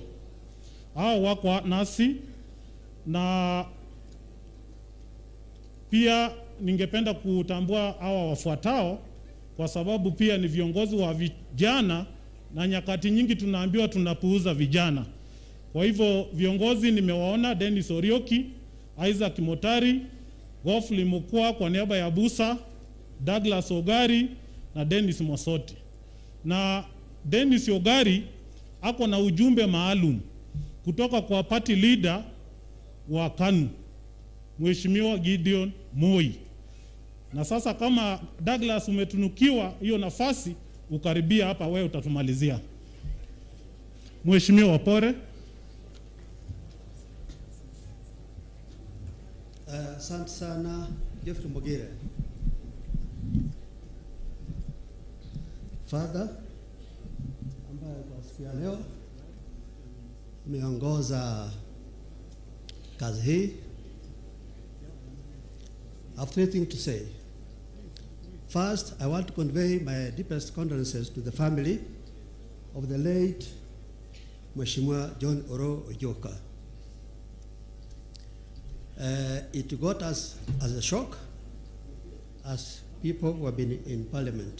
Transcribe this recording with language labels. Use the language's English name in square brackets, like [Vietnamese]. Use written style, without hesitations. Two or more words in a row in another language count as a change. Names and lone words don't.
[Swahili] Hao wako nasi, na pia ningependa kutambua hawa wafuatao kwa sababu pia ni viongozi wa vijana, na nyakati nyingi tunaambiwa tunapuuza vijana. Kwa hivyo viongozi nimewaona: Dennis Orioki, Isaac Motari, Gofli Mukwa kwa niaba ya Busa, Douglas Ogari na Dennis Mosoti. Na Dennis Ogari ako na ujumbe maalum kutoka kwa [English] party leader [Swahili] wa KANU, Mheshimiwa Gideon Moi. Na sasa kama Douglas umetunukiwa hiyo nafasi, ukaribia hapa, wewe utatumalizia. Mheshimiwa Opore. Asante sana Jeffrey Mogire. Father, ambaye kwa siku ya leo umeongoza kazi hii, [English] I have 3 things to say. First, I want to convey my deepest condolences to the family of the late Mheshimiwa John Oroo Oyioka. It got us as a shock as people who have been in parliament.